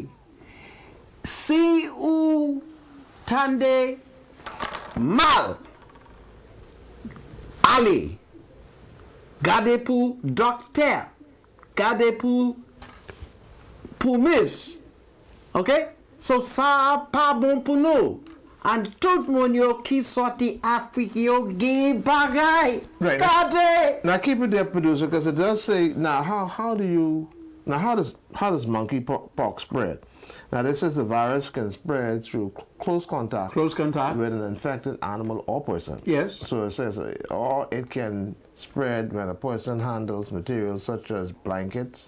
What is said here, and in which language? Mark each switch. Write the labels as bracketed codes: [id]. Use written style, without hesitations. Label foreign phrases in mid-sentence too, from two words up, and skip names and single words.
[ht] Si ou tande mal, ale. Gade pou dokter. Gade pou mis. Ok? So sa pa bon pou nou. And tout moun yo ki sorti Afrique yo gen bagay. [en] Right. [ht] Gade! [en] Now keep it there, producer, because it does say now how does monkeypox spread? Now this says the virus can spread through close contact. Close contact. With an infected animal or person. Yes. So it says, or it can spread when a person handles materials such as blankets.